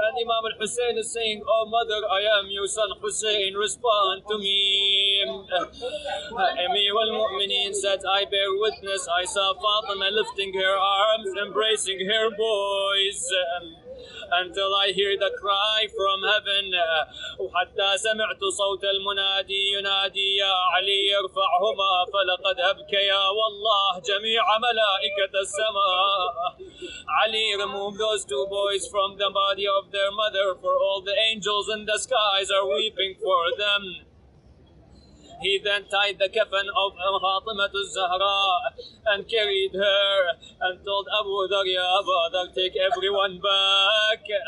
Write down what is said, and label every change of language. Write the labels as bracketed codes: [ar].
[en] And Imam al-Hussein is saying, oh mother, I am your son Hussein, respond to me. Amir al-Mu'mineen said, I bear witness, I saw Fatima lifting her arms, embracing her boys, until I hear the cry from heaven. [ar] وحتى سمعت صوت المنادي ينادي يا علي ارفعهما فلقد أبكيا والله جميع ملائكة السماء. [en] Ali, remove those two boys from the body of their mother, for all the angels in the skies are weeping for them. He then tied the kafan of Fatima Zahra and carried her and told Abu Dhar, Ya Abu Dhar, take everyone back.